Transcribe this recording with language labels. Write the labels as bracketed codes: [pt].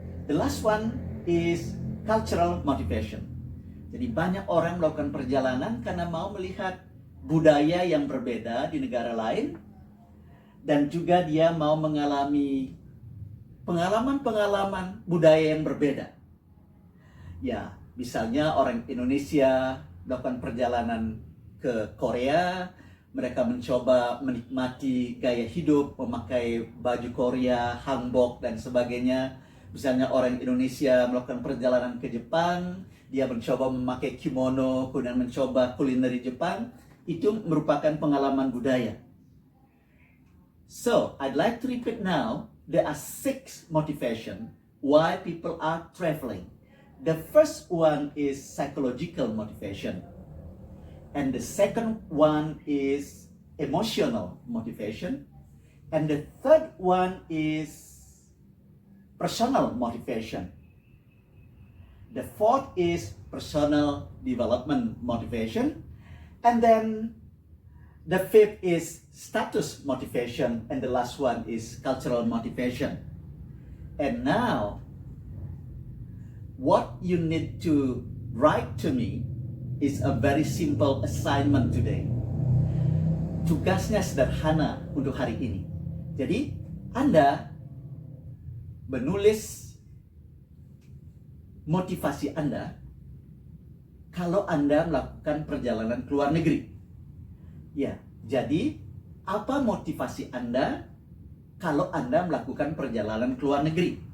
[en] The last one is cultural motivation. [id] Jadi banyak orang melakukan perjalanan karena mau melihat budaya yang berbeda di negara lain, dan juga dia mau mengalami pengalaman-pengalaman budaya yang berbeda. Ya, misalnya orang Indonesia melakukan perjalanan ke Korea, mereka mencoba menikmati gaya hidup, memakai baju Korea, hanbok, dan sebagainya. Misalnya orang Indonesia melakukan perjalanan ke Jepang, dia mencoba memakai kimono, kemudian mencoba kuliner di Jepang. Itu merupakan pengalaman budaya. [en] So, I'd like to repeat now, there are 6 motivation why people are traveling. The first one is psychological motivation. And the second one is emotional motivation. And the third one is personal motivation. The fourth is personal development motivation. And then the fifth is status motivation. And the last one is cultural motivation. And now, what you need to write to me is a very simple assignment today. [id] Tugasnya sederhana untuk hari ini. Jadi, Anda menulis motivasi Anda kalau Anda melakukan perjalanan ke luar negeri. Ya, jadi apa motivasi Anda kalau Anda melakukan perjalanan ke luar negeri?